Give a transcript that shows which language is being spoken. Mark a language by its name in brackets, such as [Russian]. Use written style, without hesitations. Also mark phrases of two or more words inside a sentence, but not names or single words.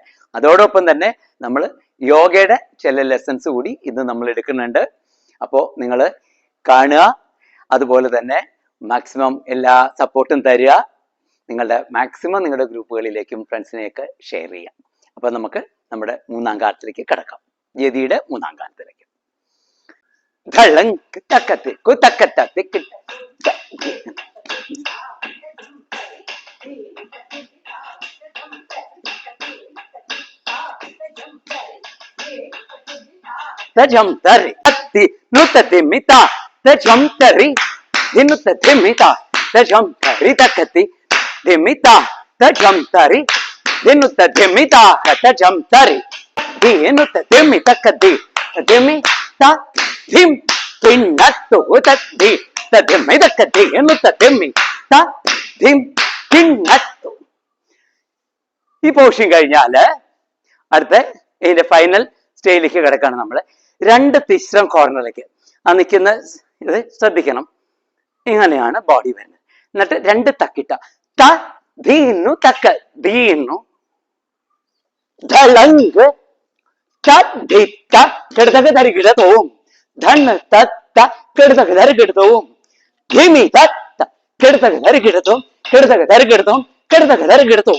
[Malayalam] അതോടൊപ്പം തന്നെ നമ്മൾ യോഗയുടെ ചില ലെസൺസ് കൂടി ഇന്ന് നമ്മൾ എടുക്കുന്നുണ്ട്. അപ്പോൾ നിങ്ങൾ കാണുക, അതുപോലെ തന്നെ മാക്സിമം എല്ലാ സപ്പോർട്ടും തരിക. നിങ്ങളുടെ ഗ്രൂപ്പുകളിലേക്കും ഫ്രണ്ട്സിനെയൊക്കെ ഷെയർ ചെയ്യാം. അപ്പോൾ നമുക്ക് നമ്മുടെ മൂന്നാം കാലത്തിലേക്ക് കിടക്കാം. യതിയുടെ മൂന്നാം കാലത്തിലേക്ക്. Tajam tari atti nutati mita tajam tari dinutati mita tajam tari takati dimita tajam tari dinutati mita tajam tari dinutati mita kati dimita dim pinnattu tatti tadimita kati dinutati mita dim pinnattu. ഈ പോർഷൻ കഴിഞ്ഞാല് അടുത്ത ഇതിന്റെ [English] final stageilekk [Malayalam] കിടക്കാണ്. നമ്മൾ രണ്ട് തിശ്രം കോർണറിലേക്ക് ആ നിൽക്കുന്ന ഇത് ശ്രദ്ധിക്കണം. ഇങ്ങനെയാണ് ബോഡി വരുന്നത്. എന്നിട്ട് രണ്ട് തക്കിട്ട ധീന്നു തക്ക ധീന്നു ധളങ്ക് കിടത്തക്ക് തരികിടത്തവും ധണ് തത്ത കിടത്തക്ക് തരികിടത്തവും ധിമി തത്ത കിടത്തക്ക് തരികിടത്തും കിടത്തക്ക് തരികിടത്തും കിടത്തക്ക് തരികിടത്തും.